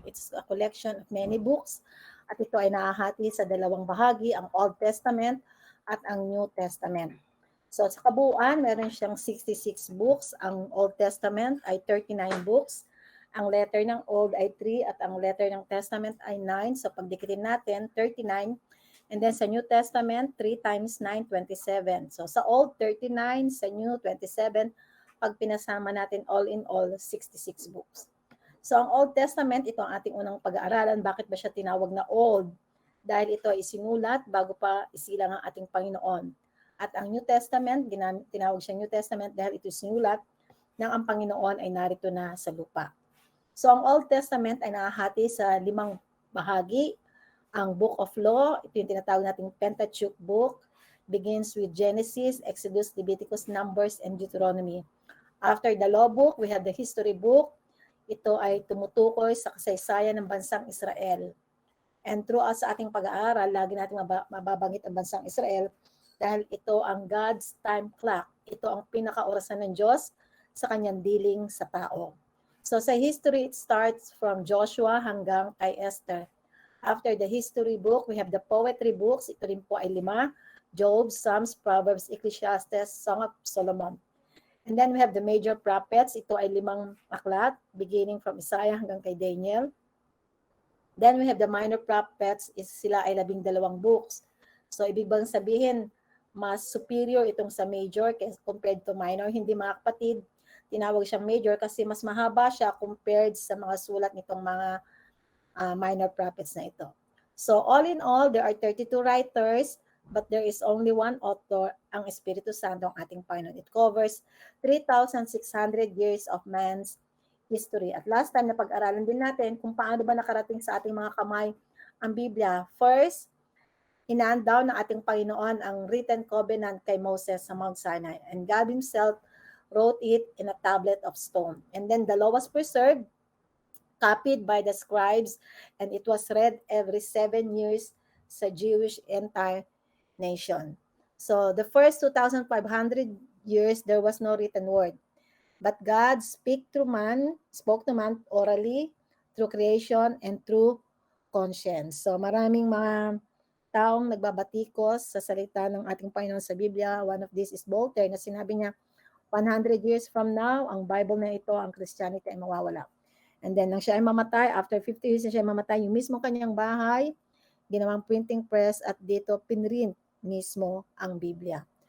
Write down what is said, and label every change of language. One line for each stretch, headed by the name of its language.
English: It's a collection of many books.
Filipino: At ito ay nahahati sa dalawang bahagi, ang Old Testament at ang New Testament. So sa kabuuan, meron siyang 66 books. Ang Old Testament ay 39 books. Ang letter ng Old ay 3 at ang letter ng Testament ay 9. So pagdikitin natin, 39.
English: And then
Filipino: sa New Testament, 3 times 9, 27. So sa Old, 39. Sa New, 27. Pag pinasama natin all in all, 66 books. So ang Old Testament, ito ang ating unang pag-aaralan. Bakit ba siya tinawag na Old? Dahil ito ay isinulat bago pa isilang ang ating Panginoon. At ang New Testament, tinawag siyang New Testament dahil ito sinulat nang ang Panginoon ay narito na sa lupa. So ang Old Testament ay nahahati sa 5 bahagi.
English: Ang Book of Law,
Filipino: ito yung tinatawag nating
English: Pentateuch book, begins with Genesis, Exodus, Leviticus, Numbers, and Deuteronomy. After the Law book, we have the History book.
Filipino: Ito ay tumutukoy sa kasaysayan ng bansang Israel. And throughout sa ating pag-aaral, lagi natin mababanggit ang bansang Israel dahil ito ang
English: God's time clock.
Filipino: Ito ang pinakaorasan ng Diyos sa kanyang dealing sa tao.
English: So sa history, it starts from Joshua
Filipino: hanggang kay Esther.
English: After the history book, we have the poetry books.
Filipino: Ito rin po ay 5.
English: Job, Psalms, Proverbs, Ecclesiastes, Song of Solomon. And then we have the major prophets.
Filipino: Ito ay 5 aklat,
English: beginning from Isaiah hanggang kay Daniel. Then we have the minor prophets, sila ay 12 books.
Filipino: So ibig bang sabihin, mas superior itong sa major compared to minor. Hindi mga kapatid, tinawag siyang major kasi mas mahaba siya compared sa mga sulat nitong mga minor prophets na ito.
English: So all in all, there are 32 writers, but there is only one author,
Filipino: ang Espiritu Santo, ang ating Panginoon.
English: It covers 3,600 years of man's history.
Filipino: At last time na pag-aralan din natin kung paano ba nakarating sa ating mga kamay ang Biblia. First, hinaan daw ng ating Panginoon ang written covenant kay Moses sa Mount Sinai.
English: And God Himself wrote it in a tablet of stone. And then the law was preserved, copied by the scribes, and it was read every 7 years sa Jewish entire nation. So the first 2,500 years, there was no written word. But God spoke to man orally, through creation, and through conscience.
Filipino: So maraming mga taong nagbabatikos sa salita ng ating Panginoon sa Biblia. One of these is Voltaire na sinabi niya,
English: 100 years from now,
Filipino: ang Bible na ito, ang Christianity ay mawawala. And then nang siya ay mamatay, after 50 years na siya ay mamatay, yung mismo kanyang bahay, ginawang printing press at dito pinrint mismo ang Biblia.